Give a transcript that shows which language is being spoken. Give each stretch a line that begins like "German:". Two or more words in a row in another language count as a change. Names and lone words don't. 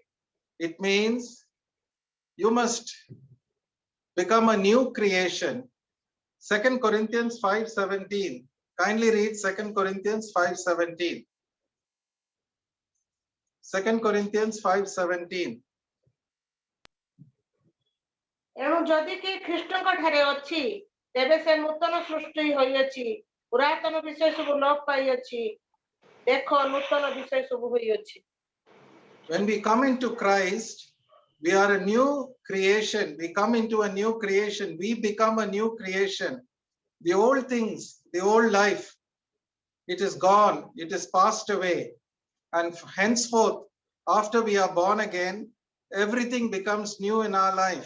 English: It means you must become a new creation. 2 Corinthians 5:17. Kindly read 2 Corinthians 5:17. 2 Corinthians 5:17.
Odia: ଏଣୁ ଯଦି କେହି ଖ୍ରୀଷ୍ଟଙ୍କ ଠାରେ ଅଛି, ତେବେ ସେ ନୂତନ ସୃଷ୍ଟି ହୋଇଅଛି, ପୁରାତନ ବିଷୟ ସବୁ ଲୋପ ପାଇଅଛି, ଦେଖ ନୂତନ ବିଷୟ ସବୁ ହୋଇଅଛି।
English: When we come into Christ, we are a new creation. We come into a new creation. We become a new creation. The old things, the old life, it is gone. It is passed away. And henceforth, after we are born again, everything becomes new in our life.